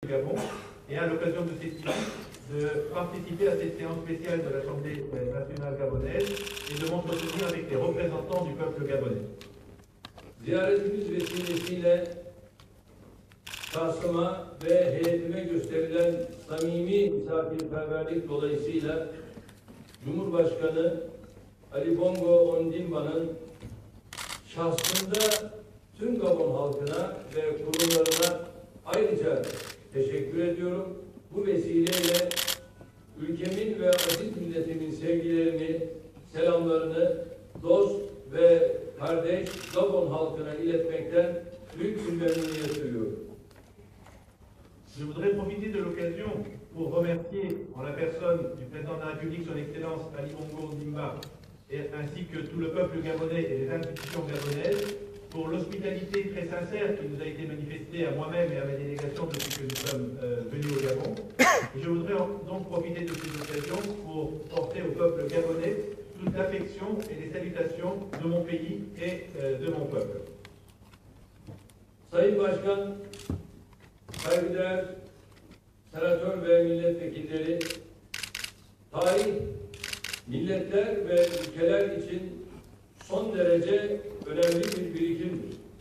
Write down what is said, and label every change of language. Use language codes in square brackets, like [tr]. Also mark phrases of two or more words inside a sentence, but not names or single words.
[fr] Gabon et à l'occasion de cette visite de participer à cette séance spéciale de l'Assemblée nationale gabonaise et de m'entretenir avec les représentants du peuple gabonais. [tr] Ziyaretimiz vesilesiyle şahsıma ve heyetime gösterilen samimi misafirperverlik dolayısıyla Cumhurbaşkanı Ali Bongo Ondimba'nın şahsında tüm Gabon halkına ve kurumlarına ayrıca teşekkür ediyorum. Bu vesileyle ülkemin ve aziz milletimin sevgilerini, selamlarını dost ve kardeş Gabon halkına iletmekten büyük bir memnuniyet duyuyorum. [fr] Je voudrais profiter de l'occasion pour remercier en la personne du président de la République, son Excellence Ali Bongo Ondimba, ainsi que tout le peuple gabonais et les institutions gabonaises pour l'hospitalité très sincère qui nous a été manifestée à moi-même et à ma délégation depuis que nous sommes venus au Gabon. Et je voudrais donc profiter de cette occasion pour porter au peuple gabonais toute l'affection et les salutations de mon pays et de mon peuple. [tr] Sayın Başkan, saygıdeğer senatör ve milletvekilleri, tarih milletler ve ülkeler için son derece önemli bir birikimdir.